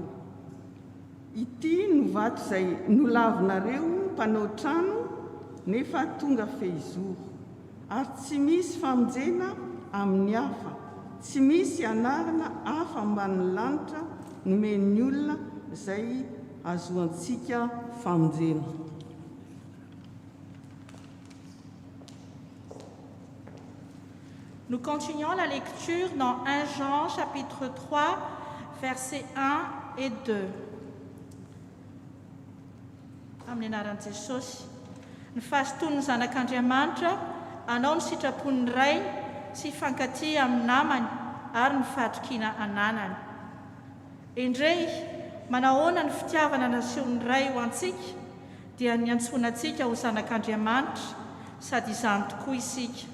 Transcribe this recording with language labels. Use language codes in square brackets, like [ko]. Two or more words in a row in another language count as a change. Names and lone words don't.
[mg] Ity no vato izay nolavinareo mpanao trano nefa tonga fehizoro, ary tsy misy famonjena amin'ny hafa, tsy misy anarana hafa ambanin'ny lanitra nomen'ny olona izay azoantsika famonjena. [fr] Nous continuons la lecture dans 1 Jean chapitre 3 versets 1 et 2. [mg] Amin'ny anaran'i Jesosy, ny fahasoton'ny zanak'Andriamanitra anao ny sitrapon'ny ray sy fankaty amin'ny namany ary ny fahatrokiana ananany. Indray manahoana ny fitiavana naseho ny ray ho antsika dia ny antsoina antsika ho zanak'Andriamanitra, sady izany tokoa isika.